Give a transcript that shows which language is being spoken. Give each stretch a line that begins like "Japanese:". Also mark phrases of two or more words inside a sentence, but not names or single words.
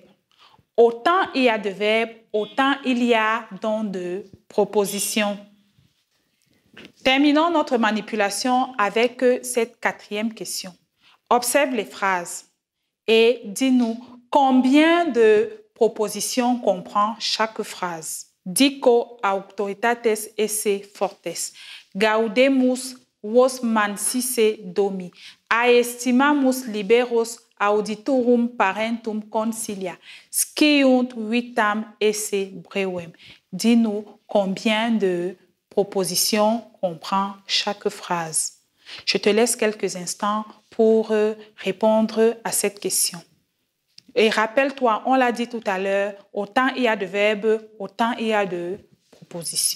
French: Autant il y a de verbes, autant il y a donc de propositions. Terminons notre manipulation avec cette quatrième question. Observe les phrases et dis-nous combien de propositions comprend chaque phrase.
Latin: Dico auctoritates esse fortes. Gaudemus vos mansisse domi. Aestimamus liberos auditorum parentum concilia. Sciunt vitam esse brevem.
French: Dis-nous combien de propositions comprend chaque phrase. Je te laisse quelques instants pour répondre à cette question. Et rappelle-toi, on l'a dit tout à l'heure, autant il y a de verbes, autant il y a de propositions.